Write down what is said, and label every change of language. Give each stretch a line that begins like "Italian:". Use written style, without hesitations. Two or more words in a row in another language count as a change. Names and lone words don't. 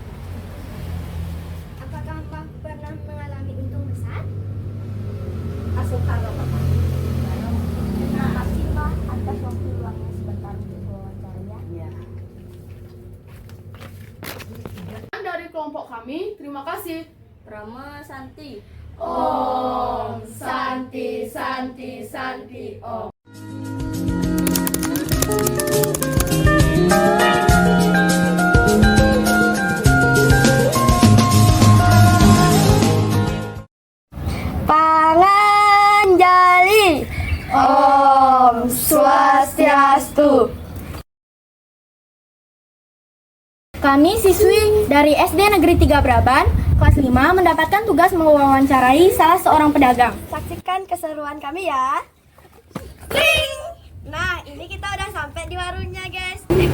Indonesian: Apakah Mbak pernah mengalami untung besar? Asukan Bapak. Terima kasih Mbak atas waktu luangnya sebentar untuk wawancaranya. Ya. Dari kelompok kami, terima kasih. Rama Santi. Om Santi Santi Santi Om. Panganjali. Om Swastiastu. Kami siswi dari SD Negeri 3 Braban, kelas 5 mendapatkan tugas mewawancarai salah seorang pedagang. Saksikan keseruan kami ya. Tring! Nah, ini kita udah sampai di warungnya, guys.